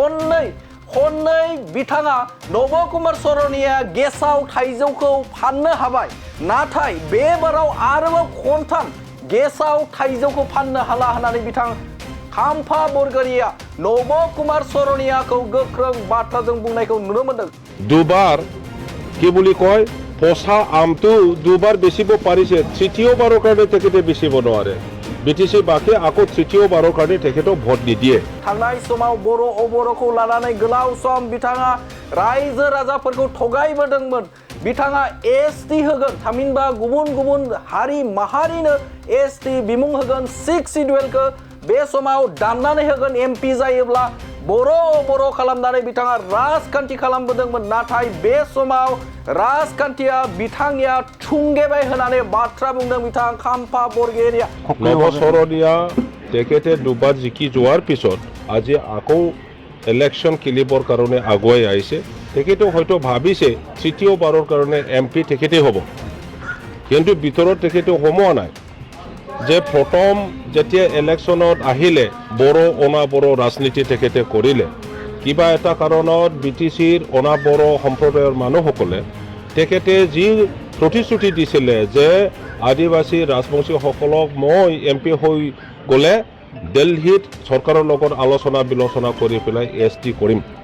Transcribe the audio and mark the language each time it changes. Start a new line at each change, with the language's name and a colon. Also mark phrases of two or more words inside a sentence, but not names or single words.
Bodo: खननै बिथाङा नब कुमार सरनिया गेसाव थाइजौखौ फाननो हाबाय नाथाय बे बाराव आरोबाव खनथाम गेसाव थाइजौखौ फाननो हाला होननानै बिथां खाम्फा बरगयारिया नब कुमार सरनियाखौ गोख्रों बाथ्राजों बुंनायखौ नुनो मोनदों
Assamese: দুবাৰ কি বুলি কয় পচা আমটো দুবাৰ বেচিব পাৰিছে তৃতীয়বাৰৰ কাৰণে তেখেতে বেচিব নোৱাৰে BTC বাকি আকৌ তৃতীয়বাৰৰ কাৰণে তেখেতক ভোট নিদিয়ে
Bodo: थांनाय समाव बर' अबर'खौ लानानै गोलाव सम बिथाङा रायजो राजाफोरखौ थगायबोदोंमोन बिथाङा ST होगोन थामहिनबा गुबुन हारि माहारिनो ST बिमुं होगोन 6 सिडुलखौ बे समाव दाननानै होगोन MP जायोब्ला बर' खालामनानै बिथाङा राजखान्थि खालामबोदोंमोन नाथाय बे समाव राजखान्थिया बिथांनिया थुंगेबाय होनानै बाथ्रा बुंदों बिथां खाम्फा बरगयारिया
Assamese: नब सरनिया তেখেতে দুবাৰ জিকি যোৱাৰ পিছত আজি আকৌ ইলেকশ্যন খেলিবৰ কাৰণে আগুৱাই আহিছে তেখেতে হয়তো ভাবিছে তৃতীয়বাৰৰ কাৰণে MP তেখেতে হ'ব কিন্তু ভিতৰত তেখেতে সোমোৱা নাই যে প্ৰথম যেতিয়া ইলেকশ্যনত আহিলে বড়ো অনাবড়ো ৰাজনীতি তেখেতে কৰিলে কিবা এটা কাৰণত BTCৰ অনাবড়ো সম্প্ৰদায়ৰ মানুহসকলে তেখেতে যি প্ৰতিশ্ৰুতি দিছিলে যে আদিবাসী ৰাজবংশীসকলক মই MP হৈ গ'লে দিল্লীত চৰকাৰৰ লগত আলোচনা বিলোচনা কৰি পেলাই ST কৰিম